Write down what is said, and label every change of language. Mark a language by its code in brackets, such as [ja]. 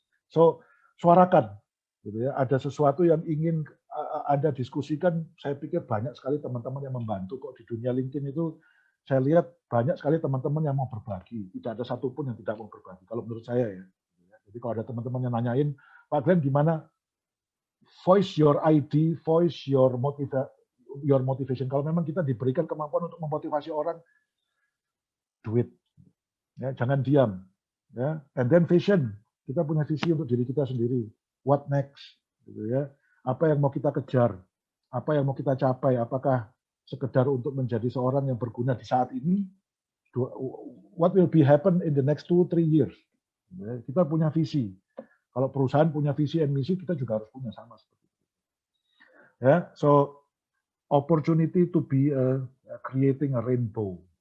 [id] So, suarakan. Gitu ya. Ada sesuatu yang ingin Anda diskusikan, saya pikir banyak sekali teman-teman yang membantu kok di dunia LinkedIn itu. Saya lihat banyak sekali teman-teman yang mau berbagi. Tidak ada satupun yang tidak mau berbagi. Kalau menurut saya ya. Jadi kalau ada teman-teman yang nanyain, Pak Glenn gimana? [en] Voice your ID, voice your motivation. [id] Kalau memang kita diberikan kemampuan untuk memotivasi orang, [en] do it. [id] Ya, jangan diam. Ya. [en] And then vision. [id] Kita punya visi untuk diri kita sendiri. [en] What next? [id] Gitu ya. Apa yang mau kita kejar? Apa yang mau kita capai? Apakah sekedar untuk menjadi seorang yang berguna di saat ini, [en] what will be happen in the next 2-3 years. [id] Kita punya visi. Kalau perusahaan punya visi and misi, kita juga harus punya sama seperti itu. [en] Ya, so opportunity to be creating a rainbow.